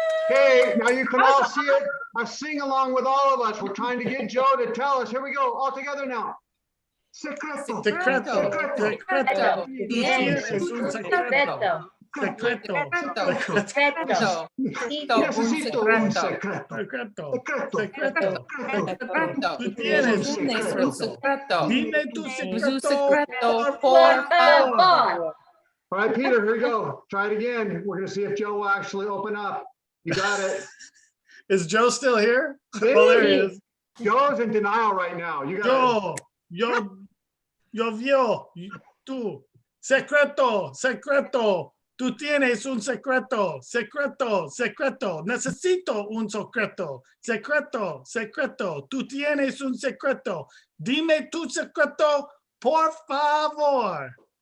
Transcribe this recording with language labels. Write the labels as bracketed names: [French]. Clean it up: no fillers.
[English] Okay, now you can all see it. Sing along with all of us. We're trying to get Joe to tell us. Here we go, all together now. [Spanish] Secreto, secreto, secreto, tú tienes un secreto. Secreto, Secreto, necesito un secreto. secreto, Secreto, secreto, tú tienes un secreto. Dime tu secreto, por favor. [English] All right, Peter, here we go. Try it again. We're going to see if Joe will actually open up. You got it. Is Joe still here? Oh, there he is. Joe's in denial right now. You got it. [Spanish] Yo vio, tú, secreto, secreto, tú tienes un secreto, secreto, secreto, necesito un secreto, secreto, secreto, tú tienes un secreto, dime tu secreto, por favor.